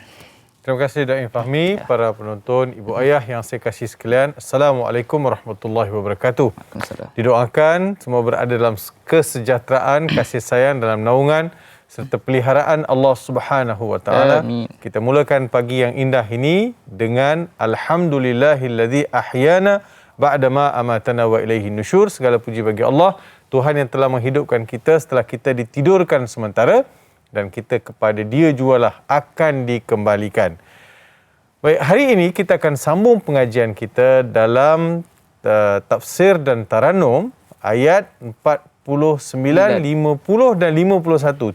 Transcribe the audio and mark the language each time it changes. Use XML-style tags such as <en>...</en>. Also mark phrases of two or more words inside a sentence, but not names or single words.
<ms>Terima kasih Da'i Fahmi, para penonton, ibu ayah yang saya kasih sekalian.</ms> <ar>السلام عليكم ورحمة الله وبركاته.</ar> <ms>Didoakan semua berada dalam kesejahteraan, kasih sayang, dalam naungan serta peliharaan</ms> <ar>الله سبحانه وتعالى.</ar> <ms>Kita mulakan pagi yang indah ini dengan</ms> <ar>الحمد لله الذي أحيانا بعد ما أماتنا وإليه النشور.</ar> <ms>Segala puji bagi Allah, Tuhan yang telah menghidupkan kita setelah kita ditidurkan sementara, dan kita kepada Dia jualah akan dikembalikan. Baik, hari ini kita akan sambung pengajian kita dalam tafsir dan taranum ayat 49, 50 dan 51.</ms>